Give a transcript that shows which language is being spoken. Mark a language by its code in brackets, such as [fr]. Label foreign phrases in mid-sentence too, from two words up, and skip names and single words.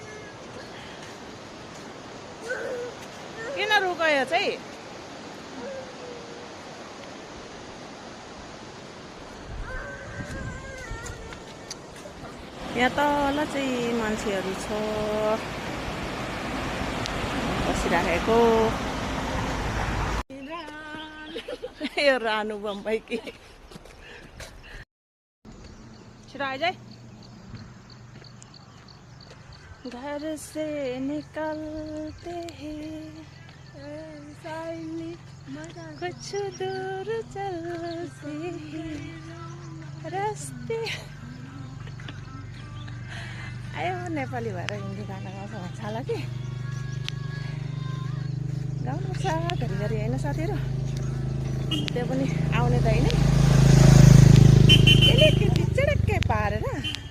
[ne] किन रुकयो चाहिँ यहाँ तल चाहिँ मान्छेहरू छ बसिराखेको। यो रानु बम्बई कि छिटो आइज। [hi] घर से निकलते ही कुछ दूर चलती ही रास्ते। [ne] आयो नेपाली भएर हिन्दी गाना गाउँछ भन्छ होला कि गाउनुपर्छ घरिघरि होइन साथीहरू। त्यो पनि आउने त होइन, अलिकति चिडक्कै पारेर